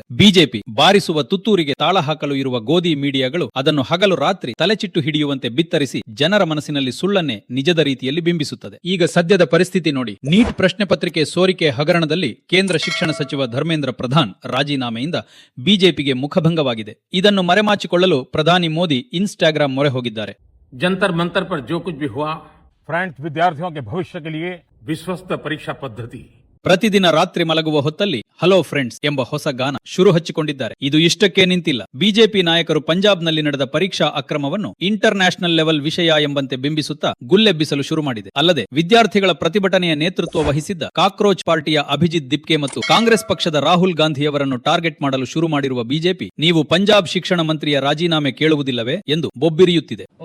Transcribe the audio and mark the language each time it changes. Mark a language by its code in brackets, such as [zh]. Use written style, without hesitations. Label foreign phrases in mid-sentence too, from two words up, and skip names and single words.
[kn] ಬಿಜೆಪಿ ಬಾರಿಸುವ ತುತ್ತೂರಿಗೆ ತಾಳ ಹಾಕಲು ಇರುವ ಗೋಧಿ ಮೀಡಿಯಾಗಳು ಅದನ್ನು ಹಗಲು ರಾತ್ರಿ ತಲೆಚಿಟ್ಟು ಹಿಡಿಯುವಂತೆ ಬಿತ್ತರಿಸಿ ಜನರ ಮನಸ್ಸಿನಲ್ಲಿ ಸುಳ್ಳನ್ನೇ ನಿಜದ ರೀತಿಯಲ್ಲಿ ಬಿಂಬಿಸುತ್ತದೆ. ಈಗ ಸದ್ಯದ ಪರಿಸ್ಥಿತಿ ನೋಡಿ. ನೀಟ್ ಪ್ರಶ್ನೆ ಪತ್ರಿಕೆ ಸೋರಿಕೆ ಹಗರಣದಲ್ಲಿ ಕೇಂದ್ರ ಶಿಕ್ಷಣ ಸಚಿವ ಧರ್ಮೇಂದ್ರ ಪ್ರಧಾನ್ ರಾಜೀನಾಮೆಯಿಂದ ಬಿಜೆಪಿಗೆ ಮುಖಭಂಗವಾಗಿದೆ. ಇದನ್ನು ಮರೆಮಾಚಿಕೊಳ್ಳಲು ಪ್ರಧಾನಿ ಮೋದಿ ಇನ್ಸ್ಟಾಗ್ರಾಂ ಮೊರೆ ಹೋಗಿದ್ದಾರೆ. [hi] जंतर मंतर पर जो कुछ भी हुआ, फ्रेंड्स, विद्यार्थियों के भविष्य के लिए विश्वस्त परीक्षा पद्धति. [kn] ಪ್ರತಿದಿನ ರಾತ್ರಿ ಮಲಗುವ ಹೊತ್ತಲ್ಲಿ [en] hello friends [kn] ಎಂಬ ಹೊಸ ಗಾನ ಶುರು ಹಚ್ಚಿಕೊಂಡಿದ್ದಾರೆ. ಇದು ಇಷ್ಟಕ್ಕೆ ನಿಂತಿಲ್ಲ. ಬಿಜೆಪಿ ನಾಯಕರು ಪಂಜಾಬ್ನಲ್ಲಿ ನಡೆದ ಪರೀಕ್ಷಾ ಅಕ್ರಮವನ್ನು [en] international level [kn] ವಿಷಯ ಎಂಬಂತೆ ಬಿಂಬಿಸುತ್ತಾ ಗುಲ್ಲೆಬ್ಬಿಸಲು ಶುರು ಮಾಡಿದೆ. ಅಲ್ಲದೆ ವಿದ್ಯಾರ್ಥಿಗಳ ಪ್ರತಿಭಟನೆಯ ನೇತೃತ್ವ ವಹಿಸಿದ್ದ ಕಾಕ್ರೋಚ್ ಪಾರ್ಟಿಯ ಅಭಿಜಿತ್ ದಿಪ್ಕೆ ಮತ್ತು ಕಾಂಗ್ರೆಸ್ ಪಕ್ಷದ ರಾಹುಲ್ ಗಾಂಧಿಯವರನ್ನು ಟಾರ್ಗೆಟ್ ಮಾಡಲು ಶುರು ಮಾಡಿರುವ ಬಿಜೆಪಿ, ನೀವು ಪಂಜಾಬ್ ಶಿಕ್ಷಣ ಮಂತ್ರಿಯ ರಾಜೀನಾಮೆ ಕೇಳುವುದಿಲ್ಲವೇ ಎಂದು ಬೊಬ್ಬಿರಿಯುತ್ತಿದೆ.